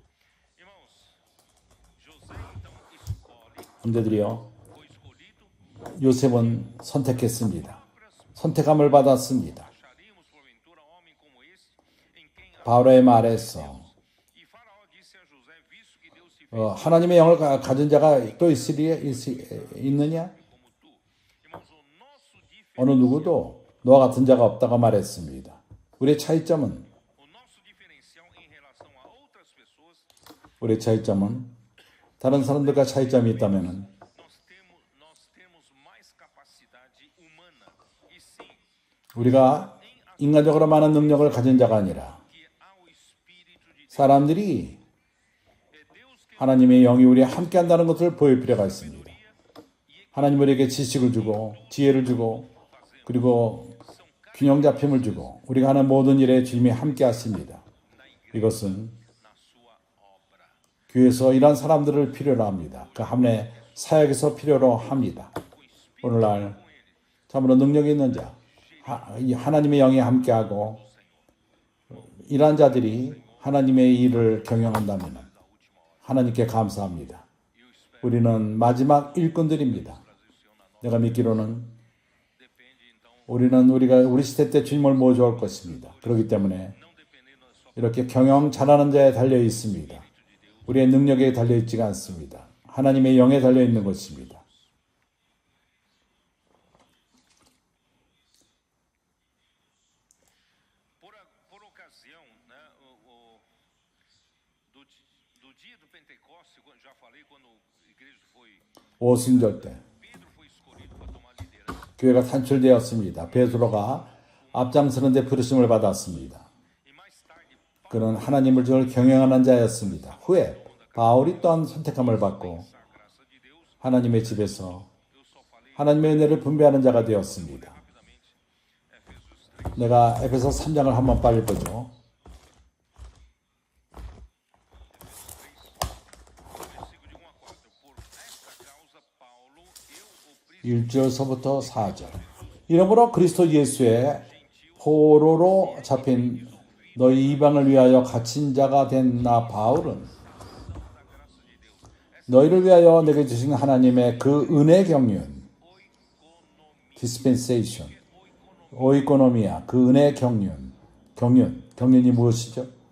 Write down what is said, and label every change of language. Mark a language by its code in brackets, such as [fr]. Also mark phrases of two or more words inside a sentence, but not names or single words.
[pt] Irmãos, José então escolhe, [ko] 형제들이여, [pt] foi escolhido, [ko] 요셉은 선택했습니다. 선택함을 받았습니다. [pt] acharíamos porventura homem como esse, em quem [ko] 바로의 말에서 [pt] e Faraó disse a José, visto que Deus se fez [ko] 하나님의 영을 가진 자가 또 있느냐? [pt] como tu. Irmãos, o nosso [ko] 어느 누구도 너와 같은 자가 없다고 말했습니다. 우리의 차이점은 [pt] diferencial em relação a outras pessoas, [ko] 우리의 차이점은 다른 사람들과 차이점이 있다면은 [pt] nós temos mais capacidade humana. E sim, [ko] 우리가 인간적으로 많은 능력을 가진 자가 아니라 [pt] que há o Espírito de Deus. [ko] 사람들이 [pt] Deus que [ko] 하나님의 영이 우리와 함께 한다는 것을 보일 필요가 있습니다. 하나님 우리에게 지식을 주고 지혜를 주고 그리고 균형 잡힘을 주고 우리가 하는 모든 일에 주님이 함께 하십니다. 이것은 [pt] na sua obra. [ko] 교회에서 이런 사람들을 필요로 합니다. 그 함내 사역에서 필요로 합니다. 오늘날 참으로 능력이 있는 자, 하나님의 영이 함께하고 이러한 자들이 하나님의 일을 경영한다면 하나님께 감사합니다. 우리는 마지막 일꾼들입니다. 내가 믿기로는 우리가 우리 시대 때 주님을 모셔올 것입니다. 그렇기 때문에 이렇게 경영 잘하는 자에 달려 있습니다. 우리의 능력에 달려 있지가 않습니다. 하나님의 영에 달려 있는 것입니다. [pt] Por ocasião, né, do dia do Pentecostes, já falei quando a igreja foi, [ko] 오순절 때 [pt] Pedro foi escolhido para tomar liderança. [ko] 교회가 탄출되었습니다. 베드로가 앞장서는 데 부르심을 받았습니다. [pt] E mais tarde, [ko] 그는 하나님을 경영하는 자였습니다. 후에 바울이 또한 선택함을 받고 [pt] a graça de Deus, [ko] 하나님의 집에서 [pt] eu só falei [ko] 하나님의 은혜를 분배하는 자가 되었습니다. [pt] rapidamente Efésios 3. [ko] 내가 에베소 3장을 한번 빨리 보죠. [pt] Versículo de 1 a 4. Por esta causa, Paulo, eu, o [ko] 1절서부터 4절. 이러므로 그리스도 예수의 포로로 잡힌 너희 이방을 위하여 갇힌 자가 된 나 바울은 너희를 위하여 내게 주신 하나님의 그 은혜 경륜 dispensation 오이코노미아 그 은혜 경륜이 무엇이죠?